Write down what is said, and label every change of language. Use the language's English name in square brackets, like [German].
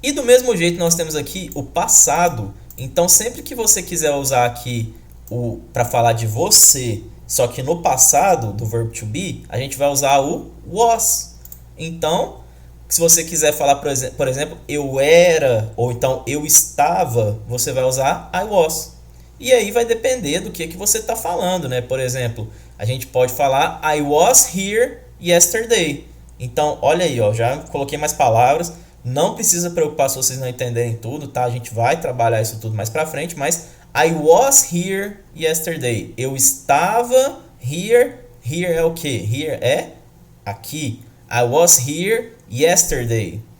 [Portuguese] E do mesmo jeito nós temos aqui o passado. Então, sempre que você quiser usar aqui o para falar de você, só que no passado do verbo to be, a gente vai usar o was. Então, se você quiser falar, por exemplo, eu era, ou então eu estava, você vai usar [English] I was. [Portuguese] E aí vai depender do que você está falando, né? Por exemplo, a gente pode falar [English] I was here yesterday. [Portuguese] Então, olha aí, ó, já coloquei mais palavras. Não precisa preocupar se vocês não entenderem tudo, tá? A gente vai trabalhar isso tudo mais pra frente, mas [English] I was here yesterday. [Portuguese] Eu estava here. Here é o quê? [English] Here [Portuguese] é aqui. [English] I was here yesterday.